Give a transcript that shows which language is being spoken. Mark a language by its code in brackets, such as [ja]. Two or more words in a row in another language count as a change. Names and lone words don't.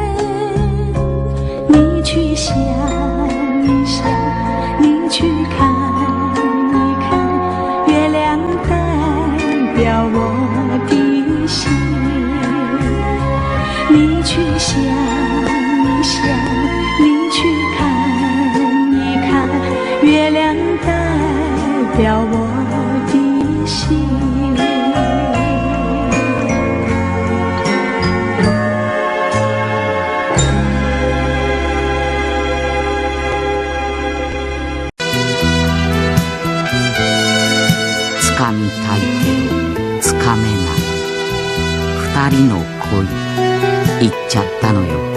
[zh] 你去想一想，你去看一看，月亮代表我的心。你去想一想，你去看一看，月亮代表我的心。 [ja] 掴みたいけどつかめない二人の恋言っちゃったのよ。